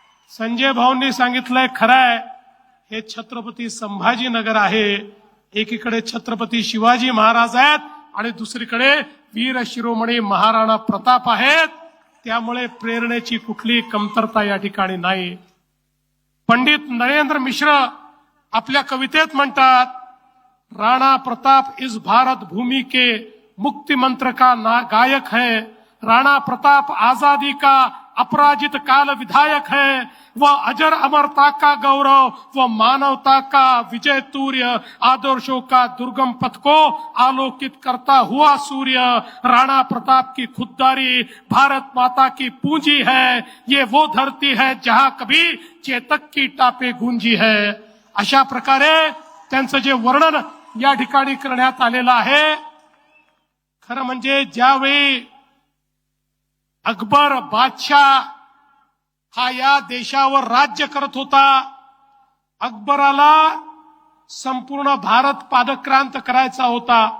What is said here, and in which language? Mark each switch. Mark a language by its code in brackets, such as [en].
[mr] संजय भाऊंनी सांगितलंय खरं आहे, हे छत्रपती संभाजीनगर आहे। एकीकडे छत्रपती शिवाजी महाराज आहेत आणि दुसरीकडे वीर शिरोमणी महाराणा प्रताप आहेत, त्यामुळे प्रेरणेची कुठली कमतरता या ठिकाणी नाही। [hi] पंडित नरेंद्र मिश्र [mr] आपल्या कवितेत म्हणतात, [hi] राणा प्रताप इस भारत भूमि के मुक्ति मंत्र का गायक है। राणा प्रताप आजादी का अपराजित काल विधायक है। वह अजर अमरता का गौरव, वह मानवता का विजय तूर्य, आदर्शों का दुर्गम पथ को आलोकित करता हुआ सूर्य। राणा प्रताप की खुददारी भारत माता की पूंजी है। ये वो धरती है जहां कभी चेतक की टापे गूंजी है। [mr] अशा प्रकारे त्यांचं जे वर्णन या ठिकाणी करण्यात आलेलं आहे। खरं म्हणजे ज्यावेळी अकबर बादशाह हा या देशावर राज्य करत होता, अकबराला संपूर्ण भारत पादक्रांत करायचा होता।